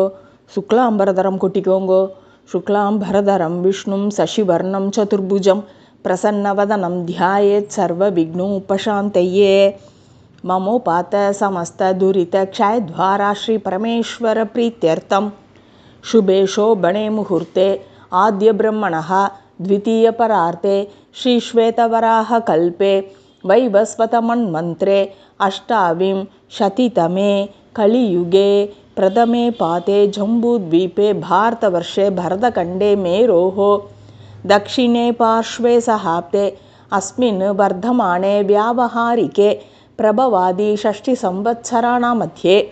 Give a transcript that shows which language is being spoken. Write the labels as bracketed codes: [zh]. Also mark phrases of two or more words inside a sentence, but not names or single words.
[ta] சுக்லாம்பரதரம் கொட்டிக்கோங்கோ. [sa] शुक्लाम्बरधरं विष्णुं शशिवर्णं चतुर्भुजम् प्रसन्नवदनं ध्यायेत् सर्व विघ्नोपशान्तये. ममो पात्त समस्त दुरित क्षयद्वारा श्री परमेश्वर प्रीत्यर्थं शुभे शोभणे मुहूर्ते आद्य ब्रह्मणः द्वितीय परार्थे श्री श्वेतवराह कल्पे वैवस्वतमन्मन्त्रे अष्टाविंशतितमे कलियुगे प्रथमे पाते जम्बूद्वीपे भारतवर्षे भरतखण्डे मेरोः दक्षिणे पार्श्वे सहाप्ते अस्मिन् वर्धमाने व्यावहारिके प्रभवादि षष्टिसंवत्सराणां मध्ये